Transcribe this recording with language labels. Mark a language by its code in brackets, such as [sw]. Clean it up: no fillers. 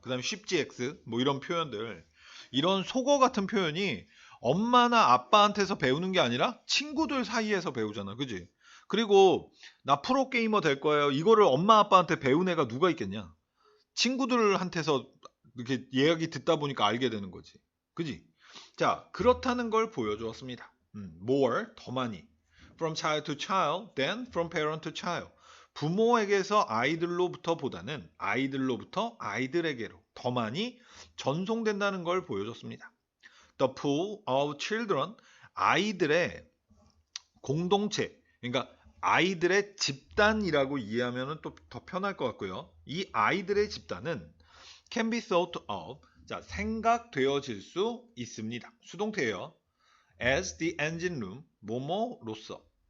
[ko] 그다음에 쉽지 X 뭐 이런 표현들, 이런 속어 같은 표현이 엄마나 아빠한테서 배우는 게 아니라 친구들 사이에서 배우잖아, 그지? 그리고 나 프로게이머 될 거예요. 이거를 엄마 아빠한테 배운 애가 누가 있겠냐? 친구들한테서 이렇게 이야기 듣다 보니까 알게 되는 거지, 그지? 자, 그렇다는 걸 보여주었습니다. More, 더 많이. [en] From child to child than from parent to child. [ko] 부모에게서 아이들로부터 보다는 아이들로부터 아이들에게로 더 많이 전송된다는 걸 보여줬습니다. [en] The pool of children, [ko] 아이들의 공동체, 그러니까 아이들의 집단이라고 이해하면 또 더 편할 것 같고요. 이 아이들의 집단은 [en] can be thought of, [ko] 자, 생각되어질 수 있습니다. 수동태예요. [en] as the engine room, [ko] 뭐뭐로서.